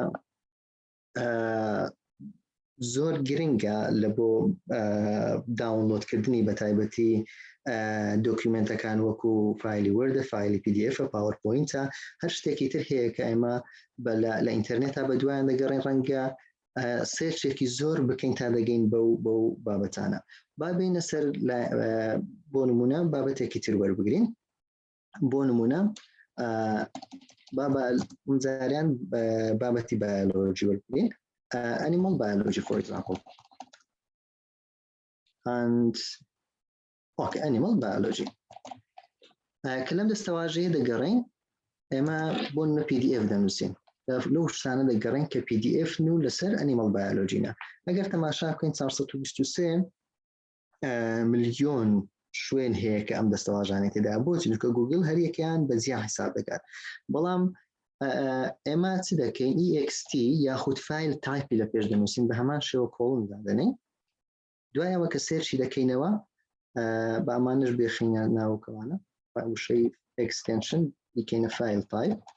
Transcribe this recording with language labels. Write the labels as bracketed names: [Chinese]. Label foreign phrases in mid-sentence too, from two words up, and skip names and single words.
[Central Kurdish] زۆر گرنگە لە بۆ داونلۆدکردنی بە تایبەتی دۆکیومنتەکان وەکو فایلی وەردە فایلی PDF پاوەرپۆینتە هەر شتێکی تر هەیە کە ئێمە لە ئینتەرنێتە بە دوایان دەگەڕین ڕەنگە سێرچێکی زۆر بکەین تا دەگەین بەو بابەتانە با بینە سەر بۆ نمونە بابەتێکی تر وەربگرین بۆ نمونە جاریان بابەتی بایۆلۆژی وەربگرین [English] animal biology for example and animal biology [Central Kurdish] کە لەم دەستەواژەیە دەگەڕین ئێمە بۆ PDF دەنووسین لەو شتانە دەگەڕین کە PDF و لەسەر [English] animal biology [Central Kurdish] نە ئەگەر تەماشا بکەین 423 ملیۆن شوێن هەیە کە ئەم دەستەواژانەی تێدا بۆچی چونکە گوگل هەر یەکیان بەجیا حساب دەکات بەڵام ئێمە چ دەکەین EXT یاخود فایل تایپی لە پێش دەنووسین بە هەمان شێوە کۆڵم دادەنین دوایەوە کە سێرچی دەکەینەوە بە ئەمانش بێخینە ناوکەوانە وشەی extension دیکەینە [English] file type